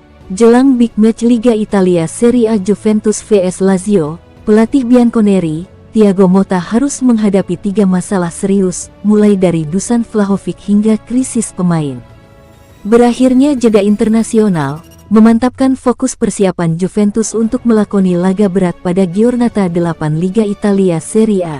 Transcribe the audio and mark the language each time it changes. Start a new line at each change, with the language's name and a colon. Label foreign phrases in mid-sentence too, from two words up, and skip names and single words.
Indonesian: Jelang
English: big match
Indonesian: Liga Italia Serie A Juventus vs Lazio, pelatih Bianconeri, Thiago Motta harus menghadapi 3 masalah serius, mulai dari Dusan Vlahovic hingga krisis pemain. Berakhirnya jeda internasional, memantapkan fokus persiapan Juventus untuk melakoni laga berat pada Giornata 8 Liga Italia Serie A.